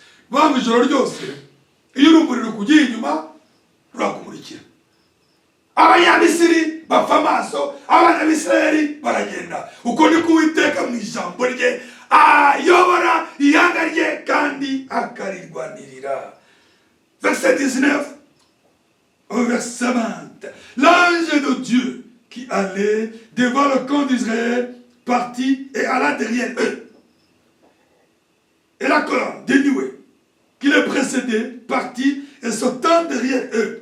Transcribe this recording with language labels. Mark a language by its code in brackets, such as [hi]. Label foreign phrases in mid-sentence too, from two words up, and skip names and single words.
[rw] Bamwe ijoro ryose iyo urumuri rukugiye inyuma rurakumurikira. Abanyamisiri bapfa amaso, abana b'Isirayeli baragenda. Uko niko Uwiteka mu ijambo rye ayobora ihanga rye kandi akarirwanirira. [fr] Verset 19 au verset 20. L'ange de Dieu qui allait devant le camp d'Israël partit et alla derrière eux. Et la colonne dénouée qui les précédait partit et sautant derrière eux.